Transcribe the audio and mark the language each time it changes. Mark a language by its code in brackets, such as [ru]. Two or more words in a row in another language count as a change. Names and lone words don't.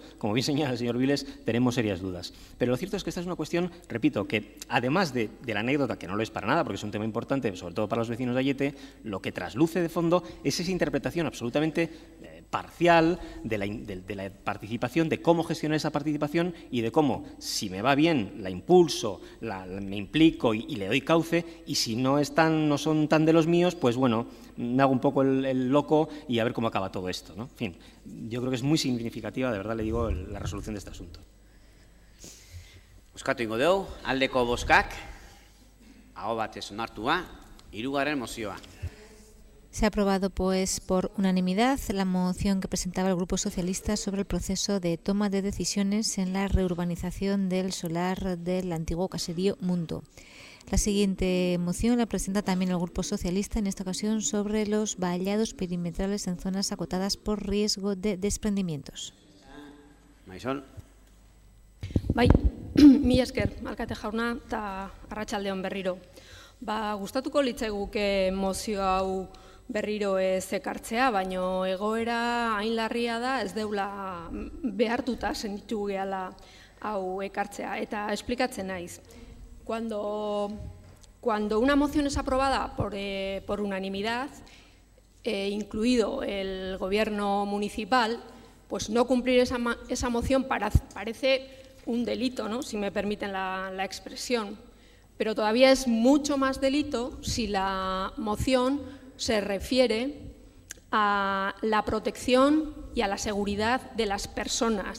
[es] Como bien señala el señor Viles, tenemos serias dudas. Pero lo cierto es que esta es una cuestión, repito, que además de la anécdota, que no lo es para nada, porque es un tema importante, sobre todo para los vecinos de Ayete, lo que trasluce de fondo es esa interpretación absolutamente parcial de la participación, de cómo gestionar esa participación y de cómo, si me va bien, la impulso, me implico y le doy cauce, y si no son tan de los míos, pues bueno, me hago un poco el loco y a ver cómo acaba todo esto, ¿no? En fin, yo creo que es muy significativa, de verdad le digo, la resolución de este asunto. [eu] Bozkatu ingo dugu, aldeko bozkak, aho batez onartua, hirugarren mozioa. [es] Se ha aprobado pues por unanimidad la moción que presentaba el Grupo Socialista sobre el proceso de toma de decisiones en la reurbanización del solar del antiguo caserío Mundo. La siguiente moción la presenta también el Grupo Socialista, en esta ocasión sobre los vallados perimetrales en zonas acotadas por riesgo de desprendimientos. [eu] Maizol. Bai, mila esker, alkate jauna, eta arratsaldeon berriro. Gustatuko litzaiguke mozio hau berriro ez ekartzea, baino egoera hain larria da ez deula behartuta sentitu gehala hau ekartzea. Eta esplikatzen naiz. [es] Cuando una moción es aprobada por unanimidad, incluido el gobierno municipal, pues no cumplir esa moción parece un delito, ¿no? Si me permiten la expresión. Pero todavía es mucho más delito si la moción se refiere a la protección y a la seguridad de las personas.